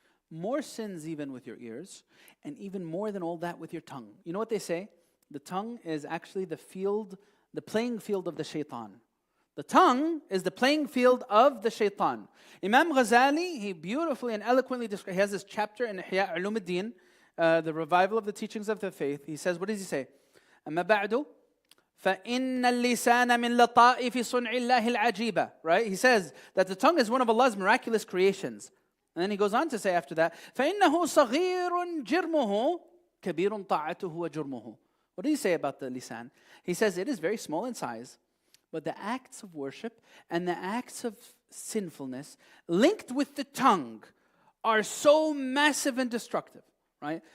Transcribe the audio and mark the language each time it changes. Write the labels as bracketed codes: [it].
[en] More sins even with your ears, and even more than all that with your tongue. You know what they say? The tongue is actually the playing field of the shaitan. The tongue is the playing field of the shaitan. Imam Ghazali, he beautifully and eloquently describes, he has this chapter in Ihya Ulumuddin, the revival of the teachings of the faith. He says, what does he say? [ar] أما بعد فإن اللسان من لطائف صنع الله العجيبة. [en] Right? He says that the tongue is one of Allah's miraculous creations. And then he goes on to say after that, [ar] فإنه صغير جرمه كبير طاعته وجرمه. [en] What does he say about the lisan? He says it is very small in size, but the acts of worship and the acts of sinfulness linked with the tongue are so massive and destructive. Right?